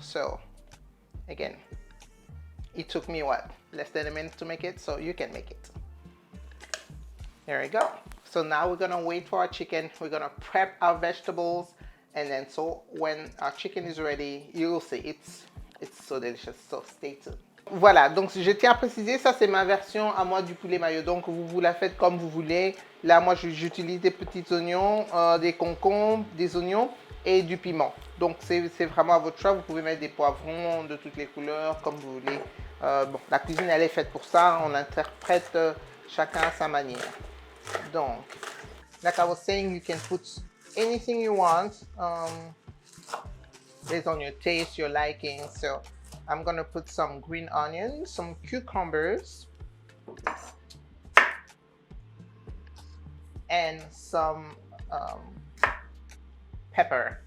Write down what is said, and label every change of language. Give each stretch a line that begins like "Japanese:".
English: So again, it took me what, less than a minute to make it, so you can make it. There we go. So now we're gonna wait for our chicken. We're gonna prep our vegetables, and then so when our chicken is ready, you will see it's so delicious. So stay tuned.
French: Voilà, donc je tiens à préciser, ça c'est ma version à moi du poulet mayo. Donc vous la faites comme vous voulez. Là moi j'utilise des petits oignons, des concombres, des oignons et du piment. Donc c'est vraiment à votre choix. Vous pouvez mettre des poivrons de toutes les couleurs comme vous voulez. Bon, la cuisine elle est faite pour ça. On interprète chacun à sa manière.
English: Donc, like I was saying, you can put anything you want based on your taste, your liking. So I'm gonna put some green onions, some cucumbers, and some pepper.